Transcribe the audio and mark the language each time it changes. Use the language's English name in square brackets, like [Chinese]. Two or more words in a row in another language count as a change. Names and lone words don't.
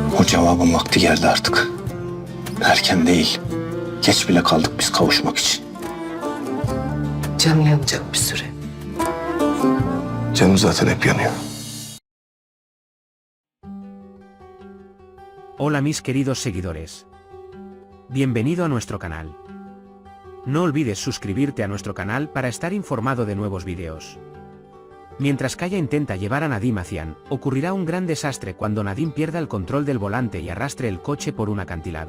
[Turkish] Cevabın vakti geldi artık. Erken değil. Geç bile kaldık biz kavuşmak için. Canım yanacak bir süre. Canım zaten hep yanıyor. [Spanish] Hola mis queridos seguidores. Bienvenido a nuestro canal. No olvides suscribirte a nuestro canal para estar informado de nuevos vídeos. Mientras Kaya intenta llevar a Nadim a Cian, ocurrirá un gran desastre cuando Nadim pierda el control del volante y arrastre el coche por un acantilado.